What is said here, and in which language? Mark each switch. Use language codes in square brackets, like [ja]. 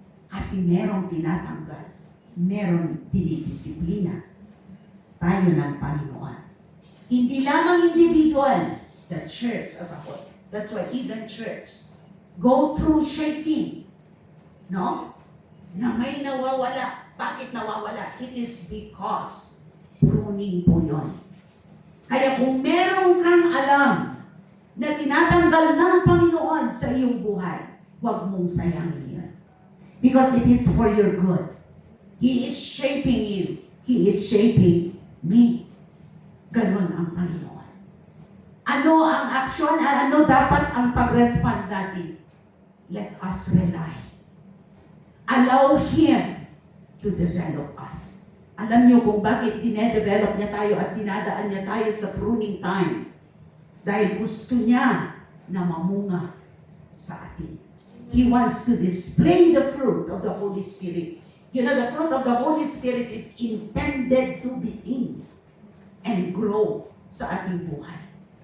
[tl] Kasi merong tinatanggal, merong dinidisiplina tayo ng Panginoon. Hindi lamang [en] individual, the church as a whole. That's why even church go through shaking. No? [tl] Na may nawawala. Bakit nawawala? [en] It is because pruning [tl] po yun. Kaya kung meron kang alam na tinatanggal ng Panginoon sa iyong buhay, huwag mong sayangin yun. [en] Because it is for your good. He is shaping you. He is shaping me. [tl] Ganon ang Panginoon. Ano ang aksyon? Ano dapat ang pag-respond natin? [en] Let us rely. Allow Him to develop us. [tl] Alam niyo kung bakit dinedevelop niya tayo at dinadaan niya tayo sa pruning time. Dahil gusto niya na mamunga sa atin. [en] He wants to display the fruit of the Holy Spirit. You know, the fruit of the Holy Spirit is intended to be seen and grow [tl] sa ating buhay.